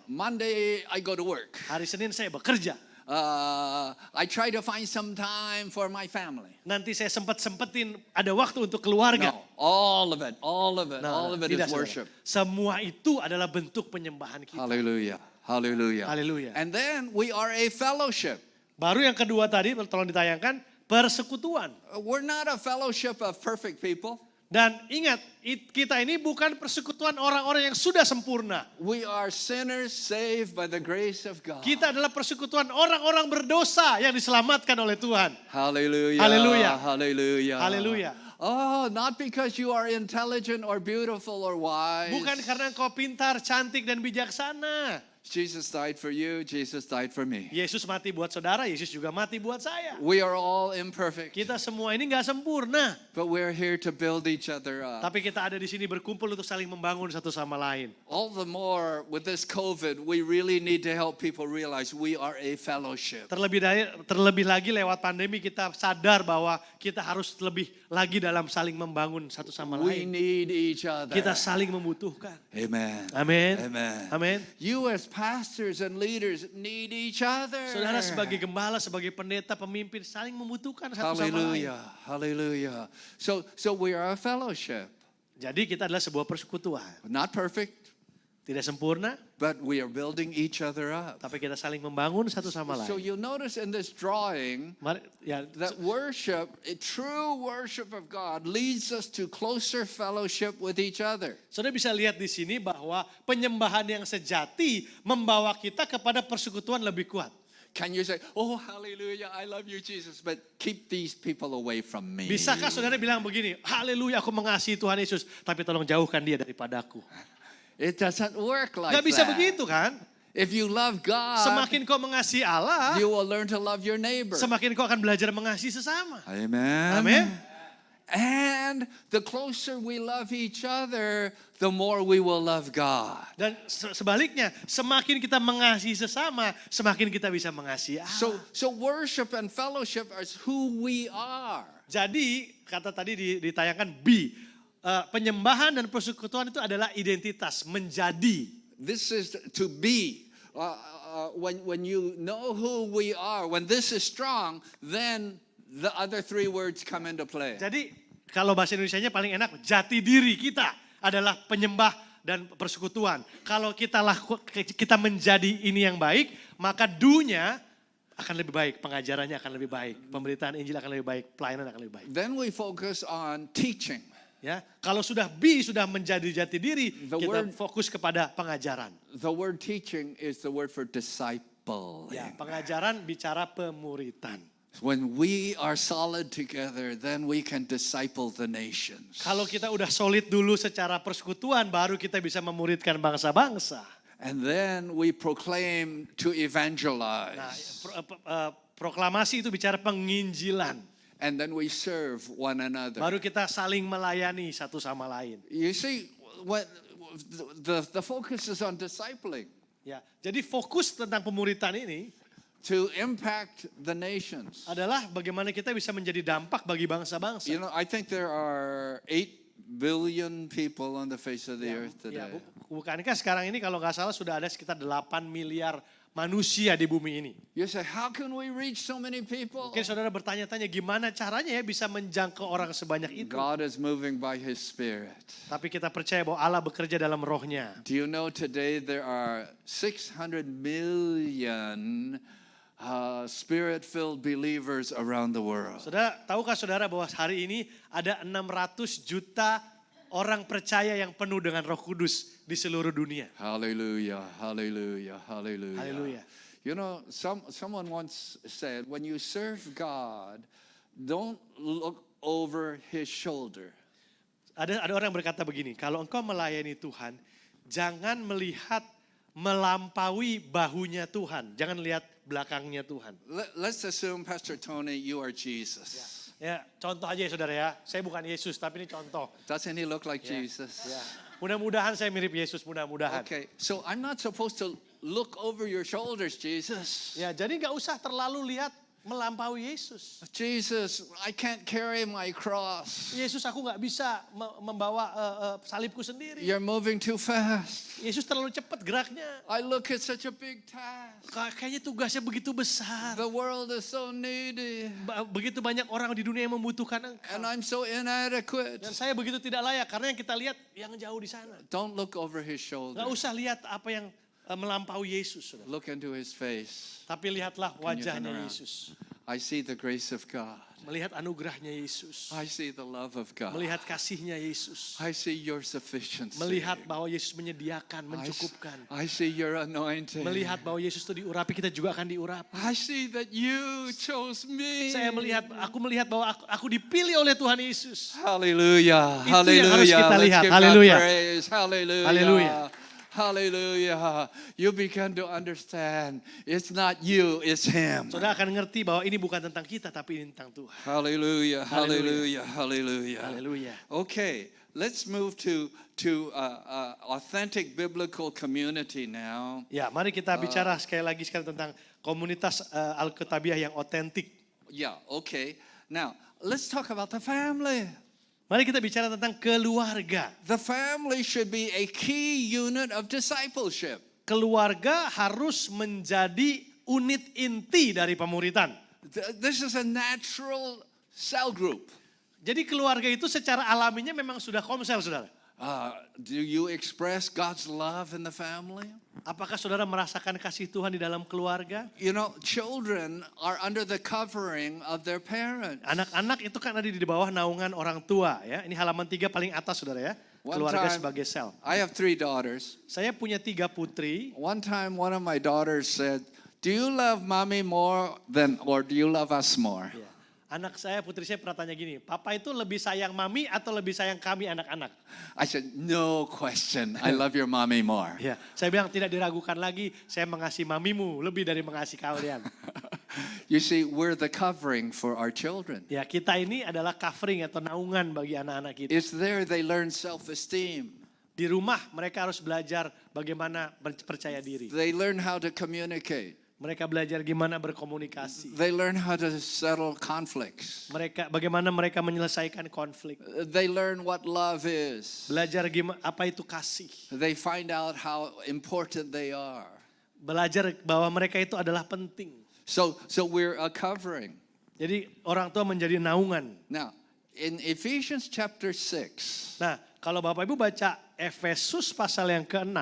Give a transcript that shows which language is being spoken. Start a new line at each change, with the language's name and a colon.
English: Monday I go to work.
Indonesian: Hari Senin saya bekerja.
English: I try to find some time for my family.
Indonesian: Nanti saya sempetin ada waktu untuk keluarga.
English: No, all of it, all of it,
Indonesian: Nah,
English: all of it
Indonesian: tidak,
English: is
Indonesian: saudara.
English: worship.
Indonesian: Semua itu adalah bentuk penyembahan kita.
English: Hallelujah, hallelujah. Hallelujah. And then we are a fellowship.
Indonesian: Baru yang kedua tadi, tolong ditayangkan, persekutuan.
English: We're not a fellowship of perfect people.
Indonesian: Dan ingat, kita ini bukan persekutuan orang-orang yang sudah sempurna.
English: We are sinners saved by the grace of God.
Indonesian: Kita adalah persekutuan orang-orang berdosa yang diselamatkan oleh Tuhan.
English: Hallelujah. Hallelujah. Hallelujah. Hallelujah. Oh, not because you are intelligent or beautiful or wise.
Indonesian: Bukan karena engkau pintar, cantik, dan bijaksana.
English: Jesus died for you, Jesus died for me.
Indonesian: Yesus mati buat saudara, Yesus juga mati buat saya.
English: We are all imperfect,
Indonesian: Kita semua ini gak sempurna.
English: but we're here to build each other up.
Indonesian: Tapi kita ada di sini berkumpul untuk saling membangun satu sama lain.
English: All the more with this COVID, we really need to help people realize we are a fellowship.
Indonesian: Terlebih lagi lewat pandemi kita sadar bahwa kita harus lebih lagi dalam saling membangun satu sama
English: We
Indonesian: lain.
English: need each other.
Indonesian: Kita saling membutuhkan.
English: Amen.
Indonesian: Amin.
English: Amen.
Indonesian: Amin.
English: You as pastors and leaders need each other.
Indonesian: Saudara sebagai gembala, sebagai pendeta, pemimpin saling membutuhkan satu sama lain.
English: Hallelujah. Hallelujah. So we are a fellowship.
Indonesian: Jadi kita adalah sebuah persekutuan.
English: Not perfect,
Indonesian: Tidak sempurna,
English: but we are building each other up.
Indonesian: tapi kita saling membangun satu sama
English: So you'll notice in this drawing
Indonesian: Mari, ya,
English: that worship, a true worship of God, leads us to closer fellowship with each other.
Indonesian: Saudara bisa lihat di sini bahwa penyembahan yang sejati membawa kita kepada persekutuan lebih kuat.
English: Can you say, oh, hallelujah, I love you, Jesus, but keep these people away from me?
Indonesian: Bisakah saudara bilang begini, haleluya aku mengasihi Tuhan Yesus, tapi tolong jauhkan dia daripadaku.
English: It doesn't work like
Indonesian: Gak bisa
English: that.
Indonesian: begitu kan?
English: If you love God,
Indonesian: Semakin kau mengasihi Allah,
English: you will learn to love your neighbor.
Indonesian: semakin kau akan belajar mengasihi sesama.
English: Amen.
Indonesian: Amin.
English: And the closer we love each other, the more we will love God.
Indonesian: Dan sebaliknya, semakin kita mengasihi sesama, semakin kita bisa mengasihi Allah.
English: So worship and fellowship is who we are.
Indonesian: Jadi, kata tadi ditayangkan penyembahan dan persekutuan itu adalah identitas, menjadi.
English: This is to be. When you know who we are, when this is strong, then the other three words come into play.
Indonesian: Jadi, kalau bahasa Indonesianya paling enak, jati diri kita adalah penyembah dan persekutuan. Kalau kita menjadi ini yang baik, maka do-nya akan lebih baik, pengajarannya akan lebih baik, pemberitaan Injil akan lebih baik, pelayanan akan lebih baik.
English: Then we focus on teaching.
Indonesian: Ya, kalau sudah B sudah menjadi jati diri,
English: The
Indonesian: kita
English: word-
Indonesian: fokus kepada pengajaran.
English: The word teaching is the word for disciple.
Indonesian: Ya, pengajaran bicara pemuritan.
English: When we are solid together, then we can disciple the nations.
Indonesian: Kalau kita udah solid dulu secara persekutuan, baru kita bisa memuridkan bangsa-bangsa.
English: And then we proclaim to
Indonesian: Nah,
English: evangelize.
Indonesian: proklamasi itu bicara penginjilan.
English: And then we serve one another.
Indonesian: Baru kita saling melayani satu sama lain.
English: You see, what the focus is on discipling
Indonesian: Ya, jadi fokus tentang pemuritan ini
English: to impact the nations.
Indonesian: adalah bagaimana kita bisa menjadi dampak bagi bangsa-bangsa.
English: You know, I think there are 8 billion people on the face of the earth
Indonesian: Ya,
English: today.
Indonesian: bukankah sekarang ini kalau nggak salah sudah ada sekitar 8 miliar manusia di bumi ini.
English: You say, how can we reach so many people?
Indonesian: Mungkin saudara bertanya-tanya gimana caranya ya bisa menjangkau orang sebanyak itu.
English: God is moving by His Spirit.
Indonesian: Tapi kita percaya bahwa Allah bekerja dalam rohnya.
English: Do you know today there are 600 million Spirit-filled believers around the world?
Indonesian: Saudara, tahukah saudara bahwa hari ini ada 600 juta orang percaya yang penuh dengan Roh Kudus di seluruh dunia.
English: Hallelujah, hallelujah, hallelujah. Hallelujah. You know, someone once said, when you serve God, don't look over His shoulder.
Indonesian: Ada orang yang berkata begini, kalau engkau melayani Tuhan, jangan melihat melampaui bahunya Tuhan. Jangan lihat belakangnya Tuhan.
English: Let's assume, Pastor Tony, you are Jesus.
Indonesian: Ya, contoh aja ya saudara ya. Saya bukan Yesus, tapi ini contoh.
English: Doesn't He look like
Indonesian: Ya,
English: Jesus?
Indonesian: ya. Mudah-mudahan saya mirip Yesus, mudah-mudahan.
English: Okay, so I'm not supposed to look over your shoulders, Jesus.
Indonesian: Ya, jadi nggak usah terlalu lihat melampaui Yesus.
English: Jesus, I can't carry my cross.
Indonesian: Yesus, aku nggak bisa membawa salibku sendiri.
English: You're moving too fast.
Indonesian: Yesus terlalu cepat geraknya.
English: I look at such a big task.
Indonesian: Kayaknya tugasnya begitu besar.
English: The world is so needy.
Indonesian: Begitu banyak orang di dunia yang membutuhkan engkau.
English: And I'm so inadequate.
Indonesian: Dan saya begitu tidak layak karena yang kita lihat yang jauh di sana.
English: Don't look over His shoulder.
Indonesian: Nggak usah lihat apa yang melampaui Yesus. Saudara.
English: Look into His face.
Indonesian: Tapi lihatlah
English: Can you turn
Indonesian: wajahnya
English: around?
Indonesian: Yesus.
English: I see the grace of God.
Indonesian: Melihat anugerahnya Yesus.
English: I see the love of God.
Indonesian: Melihat kasihnya Yesus.
English: I see your sufficiency.
Indonesian: Melihat bahwa Yesus menyediakan, mencukupkan.
English: I see your anointing.
Indonesian: Melihat bahwa Yesus itu diurapi, kita juga akan diurapi.
English: I see that you chose me.
Indonesian: Aku melihat bahwa aku dipilih oleh Tuhan Yesus.
English: Hallelujah.
Indonesian: Itu yang harus
English: Hallelujah.
Indonesian: kita
English: Let's
Indonesian: lihat.
English: give God Hallelujah. praise. Hallelujah. Hallelujah. Hallelujah. You begin to understand it's not you, it's Him. Saudara akan ngerti bahwa ini bukan tentang kita, tapi ini tentang Tuhan. Hallelujah. Hallelujah. Hallelujah. Hallelujah.
Indonesian: Haleluya.
English: Okay, let's move to authentic biblical community now.
Indonesian: Ya, mari kita bicara sekali lagi tentang komunitas Alkitabiah yang otentik.
English: Yeah, okay. Now, let's talk about the family.
Indonesian: Mari kita bicara tentang keluarga.
English: The family should be a key unit of discipleship.
Indonesian: Keluarga harus menjadi unit inti dari pemuritan.
English: This is a natural cell group.
Indonesian: Jadi keluarga itu secara alaminya memang sudah komsel, saudara.
English: Do you express God's love in the family?
Indonesian: Apakah saudara merasakan kasih Tuhan di dalam keluarga?
English: You know, children are under the covering of their parents.
Indonesian: Anak-anak itu kan ada di bawah naungan orang tua ya. Ini halaman 3 paling atas saudara ya. Keluarga sebagai sel.
English: I have 3 daughters.
Indonesian: Saya punya 3 putri.
English: One time one of my daughters said, "Do you love mommy more or do you love us more?"
Indonesian: Ya. Anak saya, putri saya pernah tanya gini, papa itu lebih sayang mami atau lebih sayang kami anak-anak?
English: I said, "No question. I love your mommy more."
Indonesian: Ya, saya bilang tidak diragukan lagi, saya mengasihi mamimu lebih dari mengasihi kalian.
English: You see, we're the covering for our children.
Indonesian: Ya, kita ini adalah covering atau naungan bagi anak-anak kita.
English: It's there they learn self-esteem.
Indonesian: Di rumah mereka harus belajar bagaimana percaya diri.
English: They learn how to communicate.
Indonesian: Mereka belajar gimana berkomunikasi.
English: They learn how to settle conflicts.
Indonesian: Bagaimana mereka menyelesaikan konflik.
English: They learn what love is.
Indonesian: Belajar gimana apa itu kasih.
English: They find out how important they are.
Indonesian: Belajar bahwa mereka itu adalah penting.
English: So we're a covering.
Indonesian: Jadi orang tua menjadi naungan.
English: Now, in Ephesians chapter 6.
Indonesian: Nah, kalau Bapak Ibu baca Efesus pasal yang ke-6.